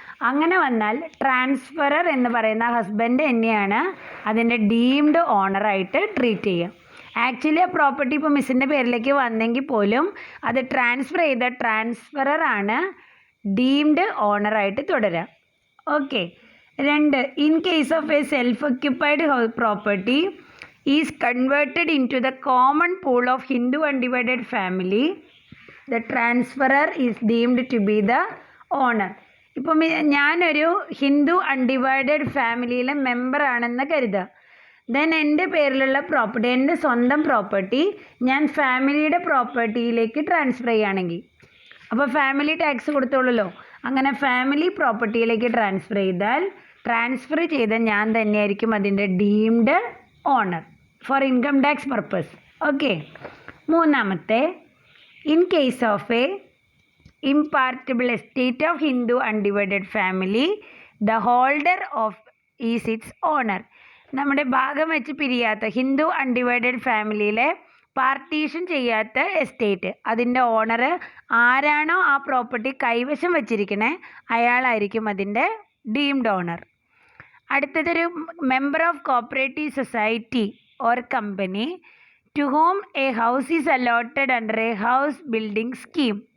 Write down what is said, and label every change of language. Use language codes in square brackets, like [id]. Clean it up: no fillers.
[ml] അങ്ങനെ വന്നാൽ ട്രാൻസ്ഫറർ എന്ന് പറയുന്ന ഹസ്ബൻഡ് തന്നെയാണ് അതിൻ്റെ ഡീംഡ് ഓണറായിട്ട് ട്രീറ്റ് ചെയ്യുക. ആക്ച്വലി ആ പ്രോപ്പർട്ടി ഇപ്പോൾ മിസ്സിൻ്റെ പേരിലേക്ക് വന്നെങ്കിൽ പോലും അത് ട്രാൻസ്ഫർ ചെയ്ത ട്രാൻസ്ഫററാണ് ഡീംഡ് ഓണറായിട്ട് തുടരുക. Okay. [en] 2, in case of a self occupied house property is converted into the common pool of Hindu undivided family, the transferor is deemed to be the owner. [ml] ഇപ്പം ഞാനൊരു ഹിന്ദു അൺഡിവൈഡഡ് ഫാമിലിയിലെ മെമ്പറാണെന്ന് കരുതുക. ദെൻ എൻ്റെ പേരിലുള്ള property, എൻ്റെ സ്വന്തം property ഞാൻ ഫാമിലിയുടെ പ്രോപ്പർട്ടിയിലേക്ക് ട്രാൻസ്ഫർ ചെയ്യുകയാണെങ്കിൽ, അപ്പോൾ ഫാമിലി ടാക്സ് കൊടുത്തോളല്ലോ. അങ്ങനെ ഫാമിലി പ്രോപ്പർട്ടിയിലേക്ക് ട്രാൻസ്ഫർ ചെയ്ത ഞാൻ തന്നെയായിരിക്കും അതിൻ്റെ deemed owner [en] For income tax purpose. Okay. [ml] മൂന്നാമത്തെ, [en] In case of a impartible estate of Hindu undivided family, the holder of is its owner. [ml] നമ്മുടെ ഭാഗം വെച്ച് പിരിയാത്ത ഹിന്ദു അൺഡിവൈഡഡ് ഫാമിലിയിലെ പാർട്ടീഷൻ ചെയ്യാത്ത എസ്റ്റേറ്റ്, അതിൻ്റെ ഓണർ ആരാണോ ആ പ്രോപ്പർട്ടി കൈവശം വെച്ചിരിക്കണേ അയാളായിരിക്കും അതിൻ്റെ ഡീംഡ് ഓണർ. [en] അടുത്തതൊരു member of cooperative society or company to whom a house is allotted under a house building scheme.